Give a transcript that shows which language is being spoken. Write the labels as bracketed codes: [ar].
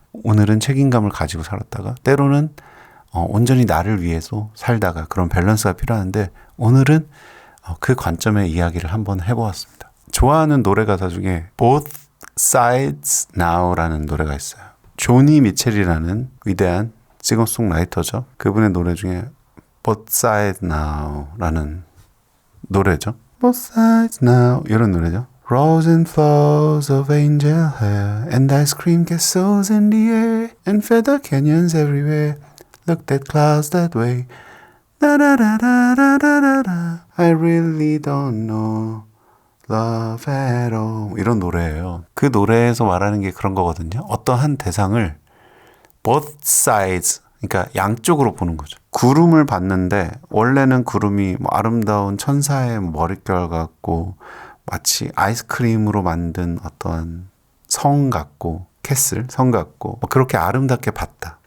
[ko] 오늘은 책임감을 가지고 살았다가 때로는 온전히 나를 위해서 살다가 그런 밸런스가 필요한데 오늘은 그 관점의 이야기를 한번 해보았습니다. 좋아하는 노래 가사 중에 Both Sides Now라는 노래가 있어요. 조니 미첼이라는 위대한 싱어송라이터죠. 그분의 노래 중에 Both Sides Now라는 노래죠. [en] Both Sides Now [ko] 이런 노래죠. [en] Rose and flows of angel hair and ice cream castles in the air and feather canyons everywhere. Looked at clouds that way. Da-da-da-da-da-da-da. I really don't know love at all. [ko] 이런 노래예요. 그 노래에서 말하는 게 그런 거거든요. 어떤 한 대상을 both sides, 그러니까 양쪽으로 보는 거죠. 구름을 봤는데 원래는 구름이 뭐 아름다운 천사의 머릿결 같고 마치 아이스크림으로 만든 어떤 성 같고 캐슬, 성 같고 그렇게 아름답게 봤다.